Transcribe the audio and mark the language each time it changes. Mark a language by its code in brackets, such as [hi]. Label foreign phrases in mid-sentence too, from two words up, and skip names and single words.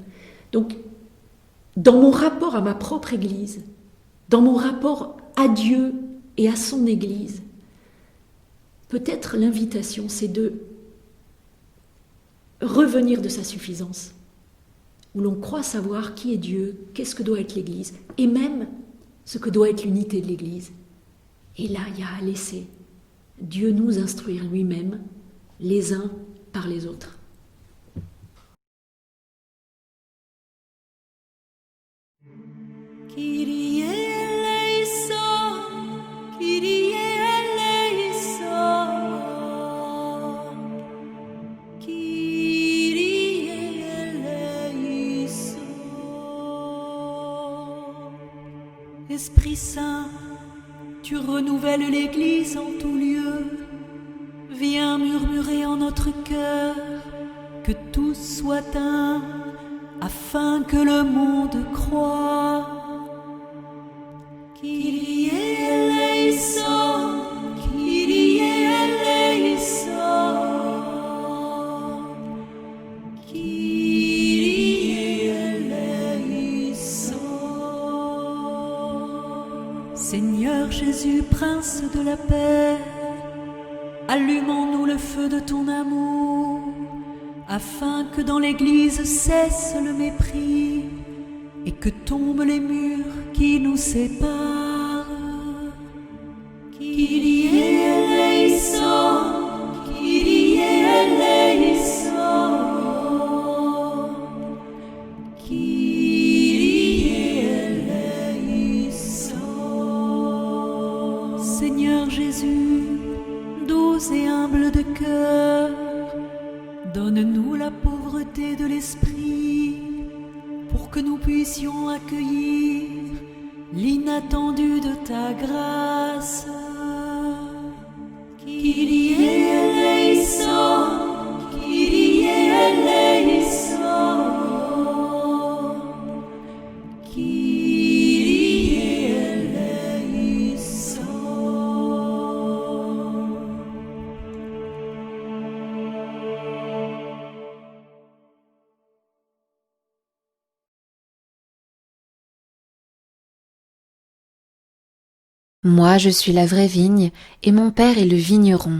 [fr] Donc, dans mon rapport à ma propre Église, dans mon rapport à Dieu et à son Église, peut-être l'invitation, c'est de revenir de sa suffisance, où l'on croit savoir qui est Dieu, qu'est-ce que doit être l'Église, et même ce que doit être l'unité de l'Église. Et là, il y a à laisser Dieu nous instruire lui-même, les uns par les autres. [el] Κύριε ελέησον, Κύριε ελέησον, Κύριε ελέησον. [fr] Esprit Saint, tu renouvelles l'Église en tout lieu. Viens murmurer en notre cœur que tous soient un, afin que le monde croie. [el] Κύριε ελέησον, Κύριε ελέησον, Κύριε ελέησον. [fr] Seigneur Jésus, Prince de la paix, allume en nous le feu de ton amour, afin que dans l'Église cesse le mépris et que tombent les murs qui nous séparent. [el] Κύριε ελέησον, Κύριε ελέησον, Κύριε ελέησον. [fr] Seigneur Jésus, doux et humble de cœur, donne-nous la pauvreté de l'esprit pour que nous puissions accueillir l'inattendu de ta grâce. [el] Κύριε ελέησον, Κύριε ελέησον, Κύριε ελέησον. [fr] Moi, je suis la vraie vigne, et mon père est le vigneron.